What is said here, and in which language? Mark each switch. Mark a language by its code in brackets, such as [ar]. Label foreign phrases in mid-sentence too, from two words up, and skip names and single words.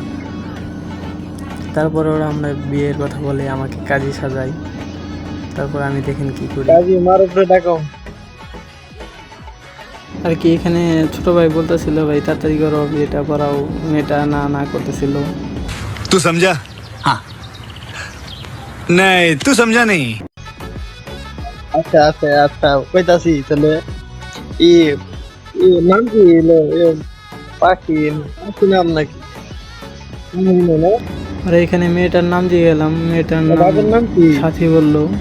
[bn] না তারপর ওরা আমরা বিয়ের কথা বলে আমাকে কাজী সাজাই। তারপর আমি দেখেন কি করি কাজী মার উপরে ডাকো। আর কি। এখানে ছোট ভাই বলতেছিল ভাই তাড়াতাড়ি করো বিয়েটা করাও, মেয়েটা না না করতেছিল। [hi] तू समझा? हाँ नहीं तू समझा नहीं। [bn] আচ্ছা আচ্ছা আচ্ছা কইতাছি তাহলে ই নাম কি হলো পাখি পাখি নাম নাকি না? আর এখানে মেয়েটার নাম দিয়ে গেলাম, মেয়েটার বাবার নাম কি? সাথী বললো।